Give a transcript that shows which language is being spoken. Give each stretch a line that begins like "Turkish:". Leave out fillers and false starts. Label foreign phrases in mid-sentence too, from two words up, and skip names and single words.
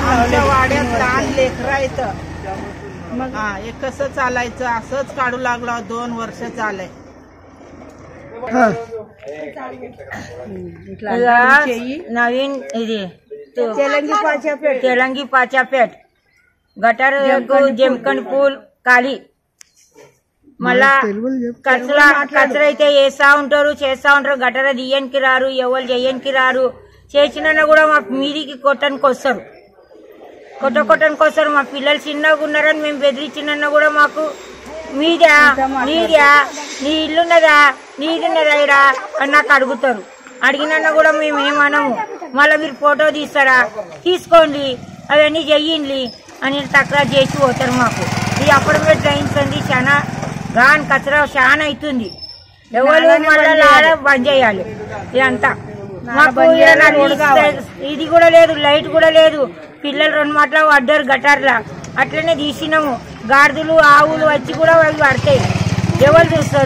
Marathi: आमच्या वाड्यात लहान लेकरं आहेत, मग हे कसं चालायचं, असंच काढू लागलो। 2 वर्ष झालंय। नवीन तेलंगी पाच्यापेठ गटार जमखंडी पूल काली
Telugu: మళ్ళా కచరా అయితే వేస్తా ఉంటారు, చేస్తా ఉంటారు। గటర దియ్యనికి రారు, ఎవరు చెయ్యనికి రారు, చేసినా కూడా మా మీదికి కొట్టడానికి వస్తారు, కొట్టడానికి వస్తారు। మా పిల్లలు చిన్నగా ఉన్నారని మేము బెదిరించినా కూడా మాకు మీదా నీ ఇల్లున్నదా, నీదున్నదా ఇడా అని నాకు అడుగుతారు। అడిగినా కూడా మేము ఏమనము, మళ్ళీ మీరు ఫోటో తీస్తారా, తీసుకోండి, అవన్నీ చెయ్యండి అని తక్రారు చేసి పోతారు। మాకు ఈ
English: apartment drains
Telugu: అండి చాలా
Marathi: घाण कचरा शान
Telugu: అవుతుంది, ఎవరు మళ్ళీ బంద్ చేయాలి ఇదంతా। మాకు ఇది కూడా లేదు, లైట్ కూడా లేదు, పిల్లలు 2 మాటలు పడ్డారు గటార్లా, అట్లనే తీసినాము। గాడిదలు ఆవులు వచ్చి కూడా అవి పడతాయి. ఎవరు చూస్తారు?